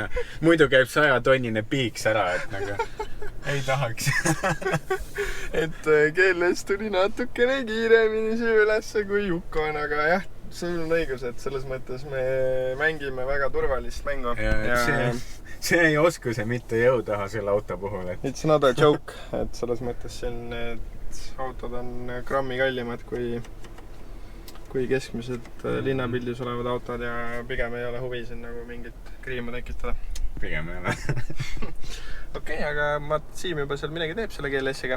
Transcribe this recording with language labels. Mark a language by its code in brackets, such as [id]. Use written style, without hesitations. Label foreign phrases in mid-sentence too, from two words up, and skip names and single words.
[et] Muidu käib 100-tonnine piiks ära, et nagu ei tahaks. Et GLS tuli natukene kiiremini siia ülesse kui Yukon, aga jah, sul on õigus, et selles mõttes me mängime väga turvalist mängu. See ei osku see mitte jõu taha selle auto puhul. [en] It's not a joke, [et] et selles mõttes siin autod on grammi kallimad kui keskmised linnapildis olevad autod ja pigem ei ole huvi siin nagu mingit kriima tekitada. Pigem ei ole. Okei, aga Siim juba seal midagi teeb selle GLS-iga.